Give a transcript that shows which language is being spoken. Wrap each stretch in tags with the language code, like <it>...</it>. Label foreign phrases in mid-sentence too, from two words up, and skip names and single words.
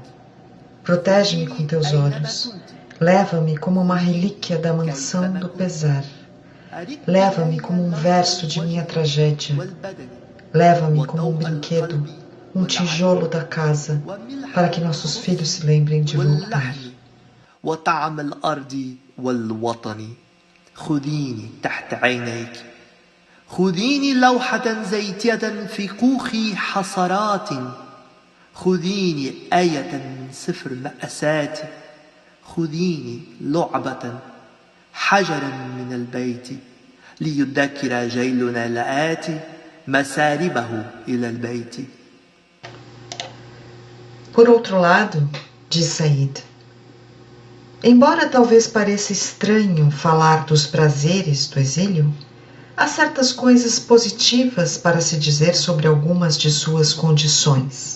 <pt>Protege-me com teus olhos, leva-me como uma relíquia da mansão do pesar. Leva-me como um verso de minha tragédia. Leva-me como um brinquedo, um tijolo da casa, para que nossos filhos se lembrem de voltar.</pt> <ar>وطعم الأرض والوطن خذيني تحت عينيك خذيني لوحة زيتية في كوخ حصرات خذيني آية من سفر مأساتي خذيني لعبة حجرا من البيت ليذكر جيلنا الآتي مساربه إلى البيت.</ar> <pt>Por outro lado, diz Said, embora talvez pareça estranho falar dos prazeres do exílio, há certas coisas positivas para se dizer sobre algumas de suas condições.</pt>